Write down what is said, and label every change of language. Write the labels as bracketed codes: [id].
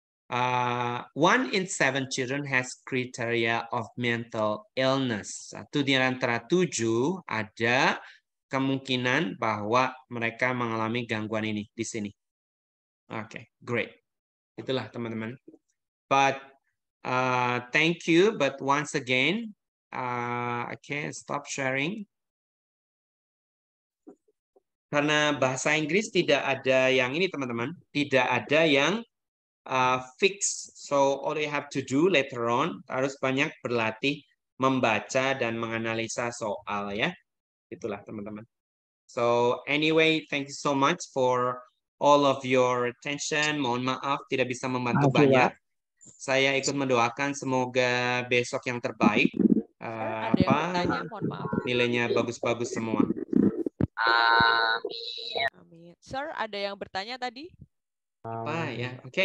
[en] 1 in 7 children has criteria of mental illness. [id] 1 di antara 7 ada kemungkinan bahwa mereka mengalami gangguan ini di sini. [en] Oke, great. [id] Itulah teman-teman. [en] But thank you. But once again, okay, stop sharing. [id] Karena bahasa Inggris tidak ada yang ini teman-teman, tidak ada yang fix. [en] So all you have to do later on [id] harus banyak berlatih membaca dan menganalisa soal ya. Itulah teman-teman. [en] So anyway, thank you so much for all of your attention. [id] Mohon maaf tidak bisa membantu banyak. Saya ikut mendoakan semoga besok yang terbaik. Ada yang bertanya, mohon maaf. Nilainya bagus-bagus semua. Amin. Sir, ada yang bertanya tadi? Apa ya? Oke.